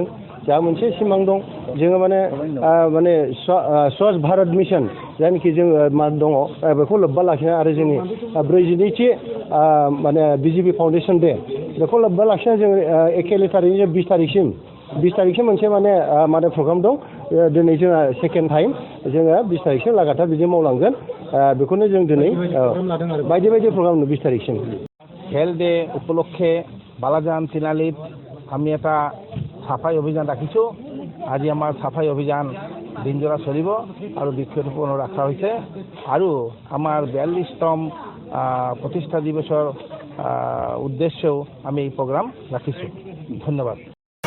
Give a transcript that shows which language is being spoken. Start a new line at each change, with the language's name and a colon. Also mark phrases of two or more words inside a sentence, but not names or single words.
Bodo: जोंहा मोनसे सिमां दं जोङो माने स्वच्छ भारत मिशन जायनाखि जोङो दङ बेखौ लोब्बा लाखिनाय आरो जोंनि 42थि माने BJP
English: foundation day
Bodo: बेखौ लोब्बा लाखिनानै जोङो एखेले थारिखनि 20 तारिखसिम मोनसे माने प्रग्राम दं। दिनै जोंहा
English: second time
Bodo: जोङो 20 तारिखसिम लागातार बिदि मावलांगोन। बेखौनो जों दिनै बायदि प्रग्राम 20 तारिखसिम।
English: health day
Assamese: उपलक्षे बालाजान तिनालित আমি এটা চাফাই অভিযান ৰাখিছোঁ। আজি আমাৰ চাফাই অভিযান দিনজোৰা চলিব আৰু বৃক্ষৰোপণ ৰখা হৈছে আৰু আমাৰ 42তম প্ৰতিষ্ঠা দিৱসৰ উদ্দেশ্যেও আমি এই প্ৰগ্ৰাম ৰাখিছোঁ। ধন্যবাদ।